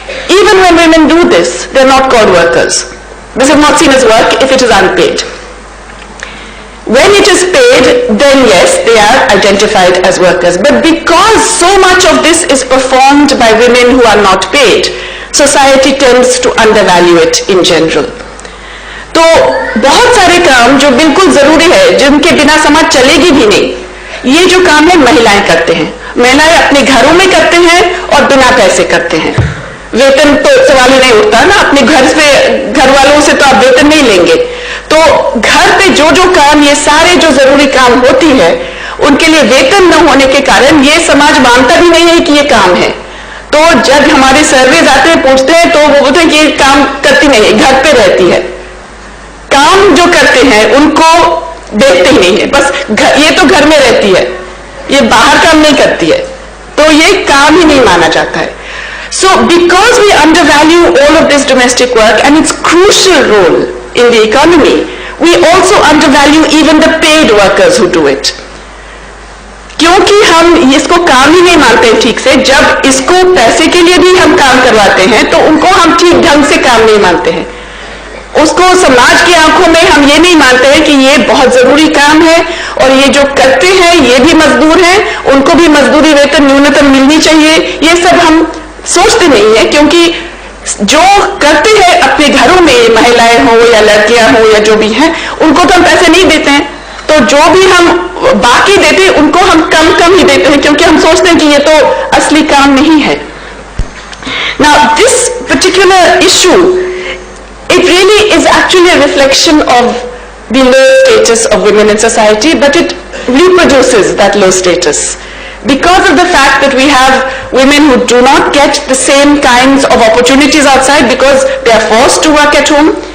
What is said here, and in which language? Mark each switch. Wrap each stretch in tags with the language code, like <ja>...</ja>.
<en>Even when women do this, they're not called workers. This is not seen as work if it is unpaid. When it is paid, then yes, they are identified as workers. But because so much of this is performed by women who are not paid, society tends to undervalue it in general.</en> <hi>तो बहुत सारे काम जो बिल्कुल जरूरी है, जिनके बिना समाज चलेगी भी नहीं, ये जो काम है महिलाएं करते हैं. महिलाएं अपने घरों में करते हैं और बिना पैसे करते हैं. वेतन तो सवाल ही नहीं उठता ना, अपने घर वालों से तो आप वेतन नहीं लेंगे. तो घर पे जो जो काम, ये सारे जो जरूरी काम होती है, उनके लिए वेतन न होने के कारण ये समाज मानता भी नहीं है कि ये काम है. तो जब हमारे सर्वेज आते हैं, पूछते हैं, तो वो बोलते हैं कि ये काम करती नहीं है, घर पे रहती है. काम जो करते हैं उनको देखते ही नहीं है, बस ये तो घर में रहती है, ये बाहर काम नहीं करती है, तो ये काम ही नहीं माना जाता है.</hi> <en>So because we undervalue all of this domestic work and its crucial role in the economy, we also undervalue even the paid workers who do it.</en> <hi>क्योंकि हम इसको काम ही नहीं मानते ठीक से, जब इसको पैसे के लिए भी हम काम करवाते हैं तो उनको हम ठीक ढंग से काम नहीं मानते हैं. उसको समाज की आंखों में हम ये नहीं मानते हैं कि ये बहुत जरूरी काम है और ये जो करते हैं ये भी मजदूर हैं, उनको भी मजदूरी वेतन न्यूनतम मिलनी चाहिए. ये सब हम सोचते नहीं है, क्योंकि जो करते हैं अपने घरों में, महिलाएं हो या लड़कियां हो या जो भी हैं, उनको तो हम पैसे नहीं देते हैं. तो जो भी हम बाकी देते हैं उनको हम कम ही देते हैं, क्योंकि हम सोचते हैं कि ये तो असली काम नहीं है.</hi> <en>Now this particular issue, it really is actually a reflection of the low status of women in society, but it reproduces that low status because of the fact that we have women who do not get the same kinds of opportunities outside because they are forced to work at home.</en>